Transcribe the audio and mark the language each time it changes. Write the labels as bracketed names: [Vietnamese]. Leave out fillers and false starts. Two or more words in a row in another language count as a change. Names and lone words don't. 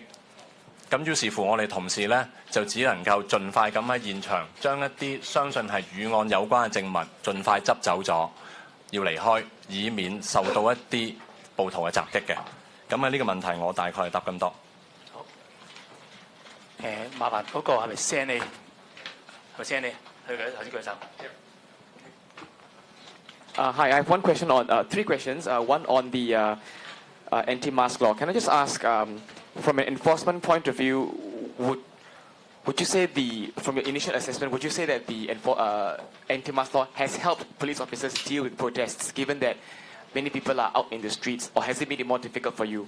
[Cantonese] 咁於是乎，我哋同事呢，就只能夠盡快咁喺現場將一啲相信係與案有關嘅證物盡快執走咗，要離開，以免受到一啲暴徒嘅襲擊嘅。咁喺呢個問題，我大概係答咁多。好。麻煩嗰個係咪 Sandy？係咪 Sandy？ 佢頭先舉手。 [English] Hi, I have one question on three questions. One on the anti-mask law. Can I just ask, from an enforcement point of view, would you say from your initial assessment, would you say that the anti-mask law has helped police officers deal with protests, given that many people are out in the streets, or has it made it more difficult for you?